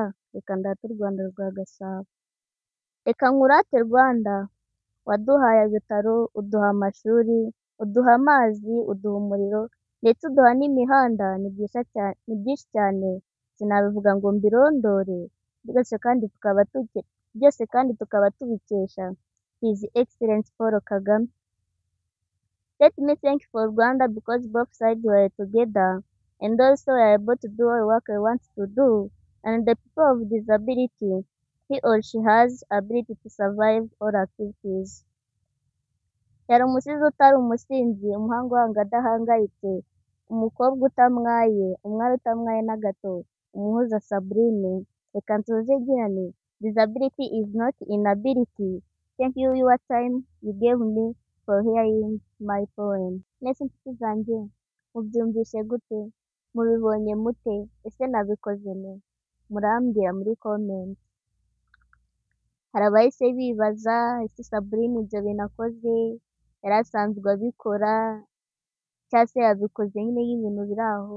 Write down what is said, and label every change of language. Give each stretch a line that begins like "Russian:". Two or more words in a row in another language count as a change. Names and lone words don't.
Kinyarwanda: Reka ndate u Rwanda rwa Gasabo. Reka nkurate Rwanda, waduhaye ibitaro, uduha amashuri, uduha amazi, uduha umuriro, ndetse uduha n'imihanda. Ni byinshi cyane sinabivuga ngo mbirondore, byose kandi tukaba tubikesha
English: His Excellency
Kinyarwanda: Paul Kagame.
English: Let me thank for Rwanda because both sides were together and also are able to do all work we want to do, and the people of disability, he or she has ability to survive all activities.
Kinyarwanda: Yari umusizi utari umusinzi, umuhanga uhanga adahangayitse, umukobwa utamwaye, umwari utamwaye na gato, umuhuza Sabrine. Reka nsoze ngira nti
English: disability is not inability. Thank you your time you gave me for hearing my poem.
Kinyarwanda: Mwese inshuti zanjye, mubyumvishe gute? Mubibonye mute? Ese nabikoze nte? Murambwira muri comment. Hari abahise bibaza ese Sabrine ibyo bintu akoze yari asanzwe abikora cyangwa se yabikoze nyine y'ibintu biri aho?